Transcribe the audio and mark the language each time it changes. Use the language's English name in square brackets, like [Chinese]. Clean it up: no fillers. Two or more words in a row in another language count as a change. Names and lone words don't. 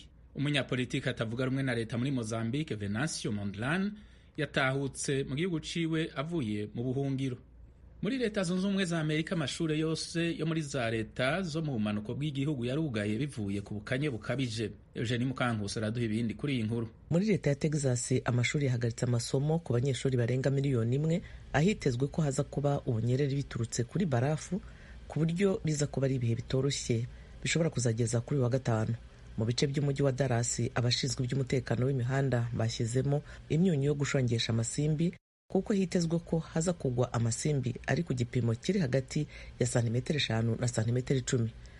[Rundi] Umunyapolitiki atavuga rumwe na leta muri Mozambique Venancio Mondlane yatahutse mu gihugu ciwe avuye mu buhungiro. Muri leta zunze ubumwe za Amerika amashure yose yo muri za leta zo mu bumanuko bw'igihugu yarugaye bivuye ku bukanye bukabije. [Kinyarwanda] Eugenie Mukankusi araduha ibindi kuri iyi nkuru. Muri leta ya Texas amashuri yahagaritse amasomo ku banyeshuri barenga 1 miliyoni, ahitezwe ko haza kuba ubunyereri biturutse kuri barafu ku buryo biza kuba ari ibihe bitoroshye bishobora kuzageza kuri wa gatanu. Mu bice by'umujyi wa Dallas abashinzwe iby'umutekano w'imihanda bashyizemo imyunyu yo gushongesha amasimbi kuko hitezwe ko haza kugwa amasimbi ari ku gipimo kiri hagati ya 5 cm na 10 cm.